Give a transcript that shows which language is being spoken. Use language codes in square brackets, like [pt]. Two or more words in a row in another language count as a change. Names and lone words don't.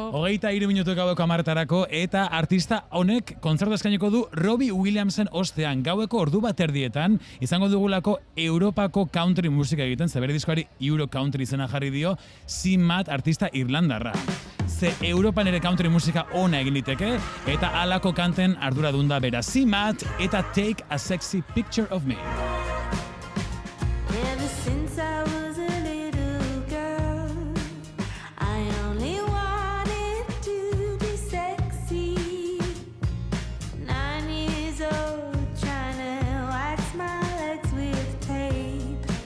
[eu] 23 minutu gaueko 10:00, eta artista honek kontzertu eskainiko du Robbie Williamsen ostean, gaueko ordu bat erdietan, izango dugulako Europako country musika egiten, ze bere diskoari Euro Country izena jarri dio, Simat artista irlandarra. Ze Europan ere country musika ona egin diteke, eta halako kanten arduradun da bera. Simat eta Take a Sexy Picture of Me. [en] Ever since I was a little girl, I only wanted to be sexy. 9 years old, trying to wax my legs with tape.